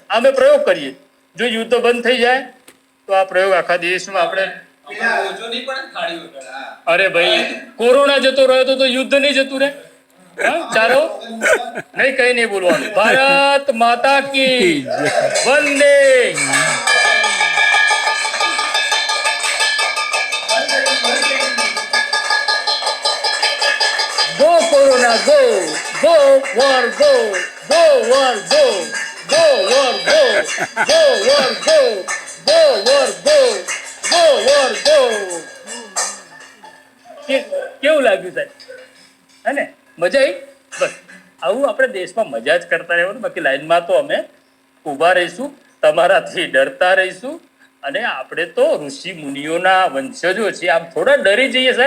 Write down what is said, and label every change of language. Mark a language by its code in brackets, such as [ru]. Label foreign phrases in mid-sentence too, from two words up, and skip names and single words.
[gu] અમે પ્રયોગ કરીએ, જો યુદ્ધ બંધ થઈ જાય તો આ પ્રયોગ આખા દેશમાં આપણે અરે ભાઈ કોરોના જતો રહ્યો તો યુદ્ધ નહીં જતું રે. ચાલો નહીં કઈ નહીં બોલવાનું. [hi] भारत माता की वंदे. [en] Go Corona, go! Go war, go! Go war, go! Go war, go! Go war, go! Go war, go! Go war, go! [gu] કેવું લાગ્યું સાહેબ? હે ને મજા આવી? બસ આવું આપણે દેશમાં મજા જ કરતા રહેવાનું. બાકી લાઈનમાં તો અમે ઊભા રહીશું, તમારાથી ડરતા રહીશું. અને આપણે તો ઋષિ મુનિઓના વંશજો છીએ, આમ થોડા ડરી જઈએ સાહેબ.